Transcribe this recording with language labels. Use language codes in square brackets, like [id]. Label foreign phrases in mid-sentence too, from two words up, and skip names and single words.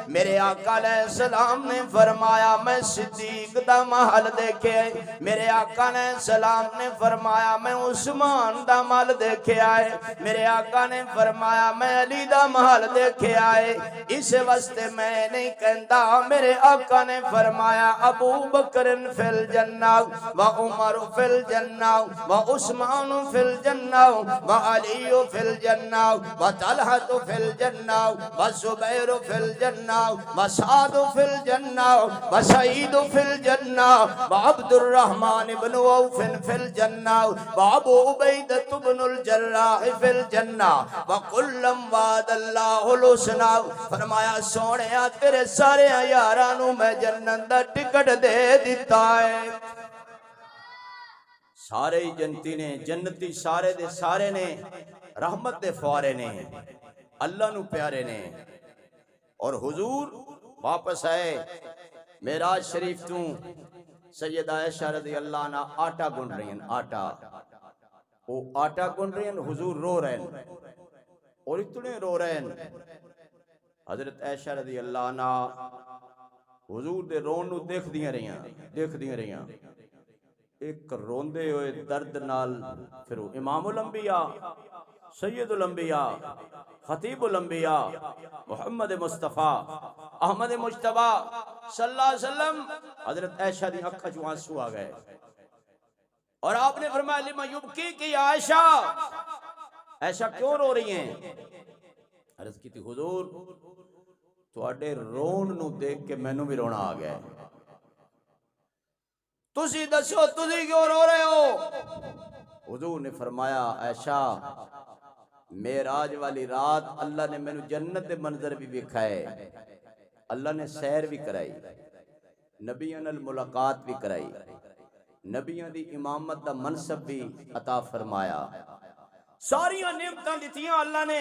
[pa] میرے آقا علیہ السلام نے فرمایا میں صدیق دا محل دیکھے، میرے آقا علیہ السلام نے فرمایا میں عثمان دا محل دیکھے آئے، میرے آقا نے فرمایا میں علی دا محل دیکھے آئے. اس واسطے میں نہیں کہتا، میرے آقا نے فرمایا [ar] أبو بكر في الجنة و عمر في الجنة و عثمان في الجنة و علي في الجنة و طلحة في الجنة و الزبير في الجنة و سعد في الجنة و سعيد في الجنة و عبد الرحمن بن عوف في الجنة و أبو عبيدة بن الجراح في الجنة و كلا وعد الله الحسنى. [pa] فرمایا سوہنیا تیرے سارے یاراں نوں میں جنت دا ٹکٹ دے دتا ہے. سارے ہی جنتی نے، جنتی سارے دے سارے نے رحمت دے پھوارے نے، اللہ نوں پیارے نے. [ur] اور حضور واپس آئے معراج شریف تو، سیدہ عائشہ رضی اللہ عنہا آٹا گوندھ رہی ہیں، آٹا، وہ آٹا گوندھ رہی ہیں، حضور رو رہے ہیں، اور اتنے رو رہے ہیں. [pa] حضرت عائشہ رضی اللہ عنہا حضور دے رون نوں دیکھدیاں رہیاں، ایک روندے ہوئے درد نال. [ar] فیر إمام الأنبياء، سيد الأنبياء، خطيب الأنبياء، محمد مصطفى أحمد مجتبى صلى الله عليه وسلم, [pa] حضرت عائشہ دی اکھاں چوں آنسو آ گئے. [ur] اور آپ نے فرمایا [ar] لما يبكيك يا عائشة, [ur] عائشہ کیوں رو رہی ہیں? [pa] عرض کی تھی حضور تہاڈے رون نوں دیکھ کے مینوں وی رونا آ گیا ہے. تسی دسو تسی کیوں رو رہے ہو? حضور نے فرمایا عائشہ، معراج والی رات اللہ نے مینوں جنت دے منظر وی وکھائے، اللہ نے سیر وی کرائی، نبیاں نال ملاقات وی کرائی، نبیاں دی امامت دا منصب وی عطا فرمایا، ساریاں نعمتاں دتیاں اللہ نے.